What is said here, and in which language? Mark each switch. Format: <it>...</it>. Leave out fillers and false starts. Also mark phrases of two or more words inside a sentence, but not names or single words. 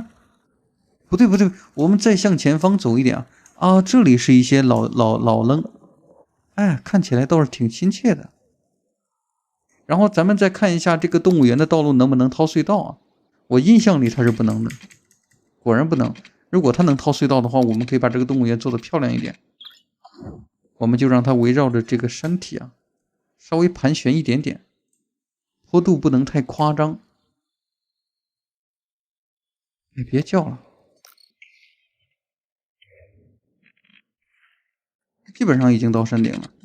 <zh>不对，我們再向前方走一點啊，這裡是一些老愣，哎，看起來倒是挺親切的。然后咱們再看一下這個動物園的道路能不能掏隧道啊？我印象裡它是不能的。果然不能。如果它能掏隧道的话，我们可以把这个动物园做得漂亮一点。我們就讓它圍繞着這個山體啊，稍微盤旋一點點，坡度不能太誇張。哎，別叫了。基本上已經到山頂了。</zh>